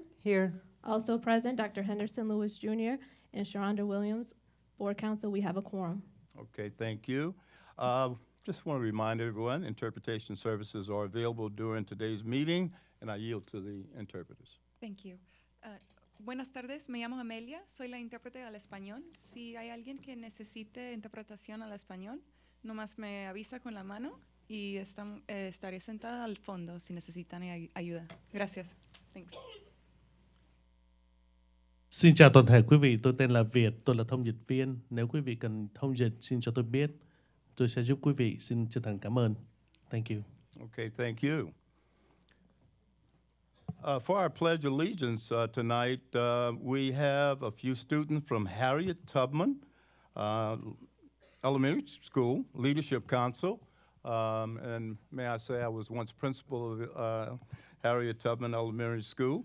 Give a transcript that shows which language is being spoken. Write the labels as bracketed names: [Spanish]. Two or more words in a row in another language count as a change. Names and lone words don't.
[English] Here. also present Dr. Henderson Lewis Jr. and Sharonda Williams. Board Council, we have a quorum. Okay, thank you. Just want to remind everyone, interpretation services are available during today's meeting, and I yield to the interpreters. Thank you. [Spanish] Buenas tardes, me llamo Amelia, soy la intérprete al español. Si hay alguien que necesite interpretación al español, nomás me avisa con la mano y estaré sentada al fondo si necesitan ayuda. Gracias. [English] Thanks. [Vietnamese] Xin chào toàn thể quý vị, tôi tên là Việt, tôi là thông dịch viên. Nếu quý vị cần thông dịch, xin cho tôi biết. Tôi sẽ giúp quý vị. Xin chân thành cảm ơn. [English] Thank you. Okay, thank you. For our Pledge of Allegiance tonight, we have a few students from Harriet Tubman Elementary School Leadership Council. And may I say, I was once principal of Harriet Tubman Elementary School.